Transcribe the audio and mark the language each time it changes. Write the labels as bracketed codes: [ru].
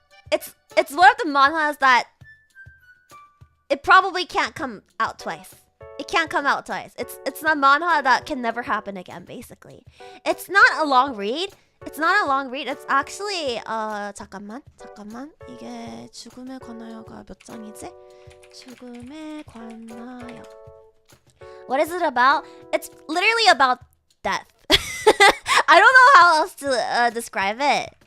[en] It's one of the manhwas that it probably can't come out twice. It can't come out twice. It's a manhwa that can never happen again, basically. It's not a long read. It's not a long read. It's actually [ko] 잠깐만. 이게 죽음에 관하여가 몇 장이지? [en] 죽음에 관하여. What is it about? It's literally about death. I don't know how else to describe it.